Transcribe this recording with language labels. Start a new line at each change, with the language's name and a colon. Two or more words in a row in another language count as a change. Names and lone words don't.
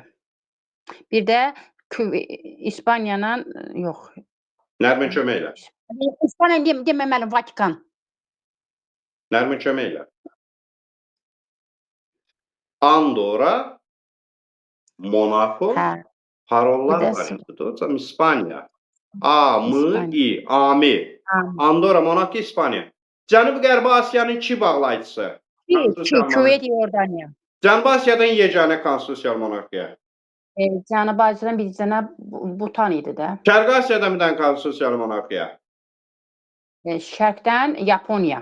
Azerbaijani: Bir də İspaniyanın yox. Nərmin kömək elə. İspaniya deməməli Vatikan. Nərmin kömək elə. Andorra, Monaco, Hə. parollar Bir də variantıdır. Hocam İspaniya. A-M-I, AMI. Andorra, Monaco, İspaniya. Cənubi-Qərbi Asiyanın iki bağlayıcısı. Küveyt, Yordaniya. Cənubi Asiyadan yeganə konstitusiyalı monarxiya. Cənubi Asiyadan bir dənə Butan idi də. Şərqi Asiyadan bir dənə konstitusiyalı monarxiya. Şərqdən Yaponiya.